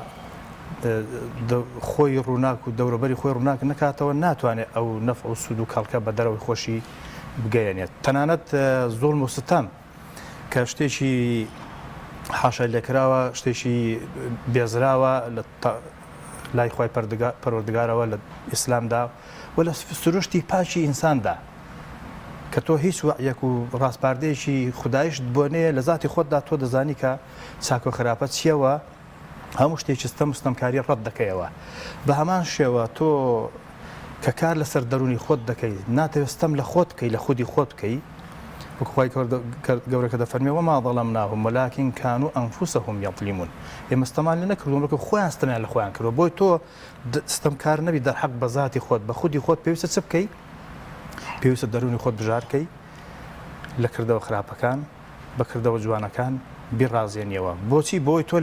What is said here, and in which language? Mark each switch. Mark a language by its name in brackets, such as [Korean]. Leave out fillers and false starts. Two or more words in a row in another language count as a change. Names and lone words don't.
[Central Kurdish] خۆی ڕووناک و دەوروبەری خۆی ڕووناک نکاتەوە ناتوانێت ئەو نەفع و سود و کەڵکە بە دەرەوەی خۆشی بگەیەنێت تەنانەت زۆڵم و ستەم کە شتێکی حاشا لێکراوە شتێکی بێزراوە لای خۆی پەروەردگارەوە لە ئیسلامدا و لە سروشتی پاچی ئینساندا کە تۆ هیچ وەعیەک و ڕاستپاردەیەکی خودایشت بۆنێ لە ذاتی خۆتدا تۆ دەزانی کە چاک و خراپەت چیەوە هەموو شتێکی ستەمکاری ڕەت دەکەیەوە بە هەمان شێوە تۆ کە کار لەسەر دەرونی خۆت دەکەیت ناتەوێستەم لە خۆت بکەی لە خودی خۆت بکەی وەکوخوای گەورەکە دەفەرمێ [Arabic] وما ظلمناهم ولكن كانوا أنفسهم يظلمون [Central Kurdish] ئێمە ستەمان لێ نەکردووە بەڵکو خۆیان ستەمیان لە خۆیان کردووە بۆی تۆ ستەمکار نەبی دەرحەق بە ذاتی خۆت بە خودی خۆت پێویستە چ بکەی پێویستە دەرونی خۆت بژارکەی لە کردەوە خراپەکان بە کردەوە جوانەکان بیڕازێنیەوە بۆچی بۆی تۆ لە